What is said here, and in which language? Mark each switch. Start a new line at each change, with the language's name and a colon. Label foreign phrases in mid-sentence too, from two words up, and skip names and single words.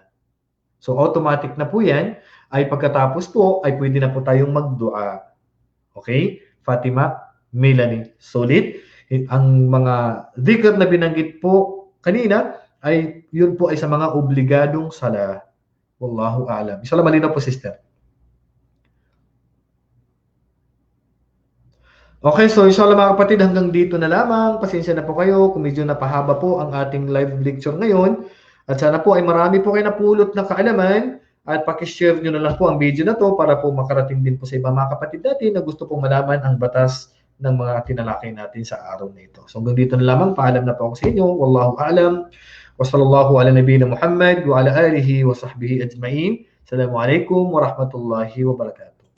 Filipino: So automatic na po yan, ay pagkatapos po ay pwede na po tayong magdua. Okay? Fatima, Melanie, solid. Ang mga dhikr na binanggit po kanina ay yun po ay sa mga obligadong sala.
Arabic: والله أعلم.
Filipino: Inshallah malinaw po, sister. Okay, so inshallah mga kapatid, hanggang dito na lamang. Pasensya na po kayo kung medyo napahaba po ang ating live lecture ngayon. At sana po ay marami po kayo napulot na kaalaman at pakishare nyo na lang po ang video na to para po makarating din po sa iba mga kapatid natin na gusto pong malaman ang batas ng mga tinalakay natin sa araw na ito. So hanggang dito na lamang. Paalam na po ako sa inyo.
Arabic: والله أعلم. وصلى الله على نبينا محمد وعلى آله وصحبه أجمعين. السلام عليكم ورحمة الله وبركاته.